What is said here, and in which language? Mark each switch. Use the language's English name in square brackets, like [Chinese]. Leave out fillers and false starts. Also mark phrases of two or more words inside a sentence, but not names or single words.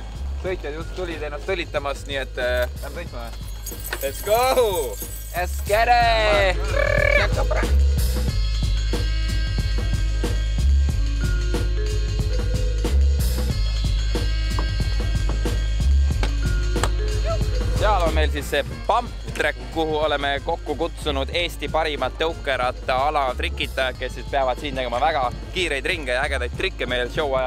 [Estonian] Sõitjad just tulid ennast õlitamas, nii et lähme sõitma või? [English] Let's go! Let's get it! [Estonian] Seal on meil siis see [English] pump track, [Estonian] kuhu oleme kokku kutsunud Eesti parimad tõukeratta ala trikitajad, kes siis peavad siin tegema väga kiireid ringe ja ägedaid trikke meil show ajal.